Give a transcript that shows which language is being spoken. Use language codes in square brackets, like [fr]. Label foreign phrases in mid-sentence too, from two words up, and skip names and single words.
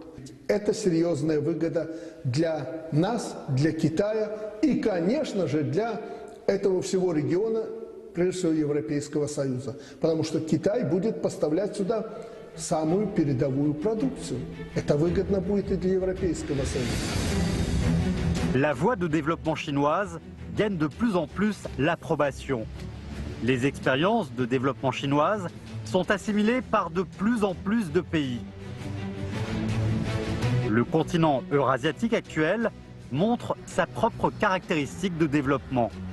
[ru] Это серьезная выгода для нас, для Китая и, конечно же, для этого всего региона, прежде всего Европейского Союза. Потому что Китай будет поставлять сюда самую передовую продукцию. Это выгодно будет и для Европейского Союза. [fr] La voie de développement chinoise gagne de plus en plus l'approbation. Les expériences de développement chinoises sont assimilées par de plus en plus de pays. Le continent eurasiatique actuel montre sa propre caractéristique de développement.